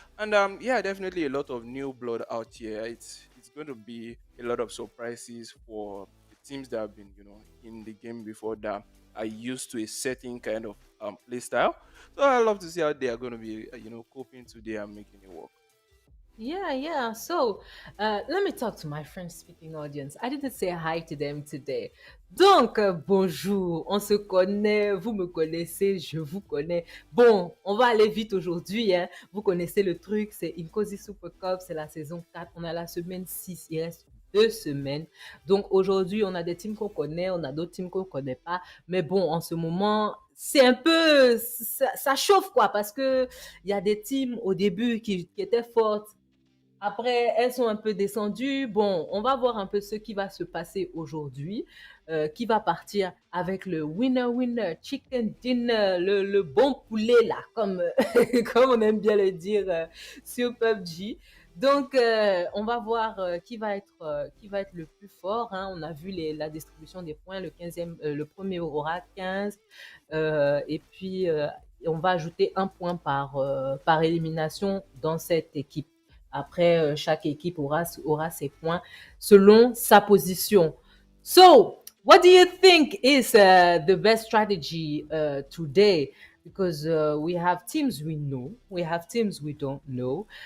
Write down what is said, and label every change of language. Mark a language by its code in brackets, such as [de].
[en] And yeah, definitely a lot of new blood out here. It's going to be a lot of surprises for the teams that have been in the game before, that are used to a certain kind of play style. So I love to see how they are going to be, coping today and making it work. Yeah, yeah. So, let me talk to my French speaking audience. I didn't say hi to them today. [fr] Donc, bonjour, on se connaît, vous me connaissez, je vous connais. Bon, on va aller vite aujourd'hui, hein. Vous connaissez le truc, c'est Inkosi Super Cup, c'est la saison 4. On a la semaine 6, il reste 2 semaines. Donc, aujourd'hui, on a des teams qu'on connaît, on a d'autres teams qu'on ne connaît pas. Mais bon, en ce moment, c'est un peu, ça chauffe quoi, parce que il y a des teams au début qui étaient fortes. Après, elles sont un peu descendues. Bon, on va voir un peu ce qui va se passer aujourd'hui, qui va partir avec le [en] winner chicken dinner, [fr] le bon poulet là, comme, comme on aime bien le dire sur PUBG. Donc, on va voir qui va être le plus fort, hein. On a vu la distribution des points. Le 15e, le premier aura 15. Et puis, on va ajouter un point par élimination dans cette équipe. Après, chaque équipe aura ses points selon sa position. [en] So, what do you think is the best strategy today? Because we have teams we know, we have teams we don't know.